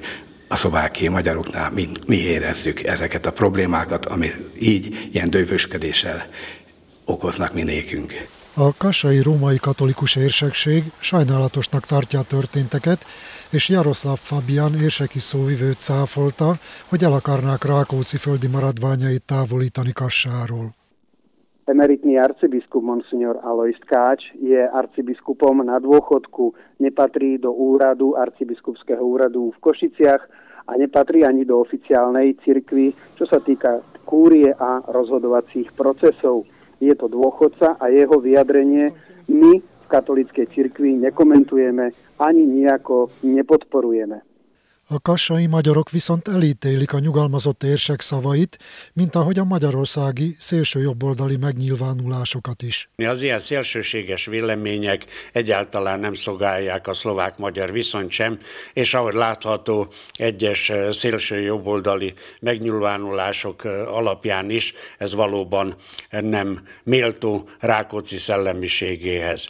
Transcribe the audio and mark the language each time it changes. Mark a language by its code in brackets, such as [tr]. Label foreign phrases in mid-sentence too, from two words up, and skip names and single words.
[hu] A szlovákiai magyaroknál mi érezzük ezeket a problémákat, ami így, ilyen dővösködéssel okoznak mi nékünk. A kassai római katolikus érsekség sajnálatosnak tartja a történteket, és Jaroszláv Fabian érseki szóvivőt cáfolta, hogy el akarnák Rákóczi földi maradványait távolítani Kassáról. [sk] Emeritný arcibiskup Monsignor Alojz Tkács je arcibiskupom na dôchodku, nepatrí do úradu, arcibiskupského úradu v Košiciach a nepatrí ani do oficiálnej cirkvi, čo sa týka kúrie a rozhodovacích procesov. Je to dôchodca a jeho vyjadrenie my v katolíckej cirkvi nekomentujeme ani nijako nepodporujeme. [hu] A kassai magyarok viszont elítélik a nyugalmazott érsek szavait, mint ahogy a magyarországi szélsőjobboldali megnyilvánulásokat is. Az ilyen szélsőséges vélemények egyáltalán nem szolgálják a szlovák-magyar viszonyt sem, és ahogy látható, egyes szélsőjobboldali megnyilvánulások alapján is ez valóban nem méltó Rákóczi szellemiségéhez.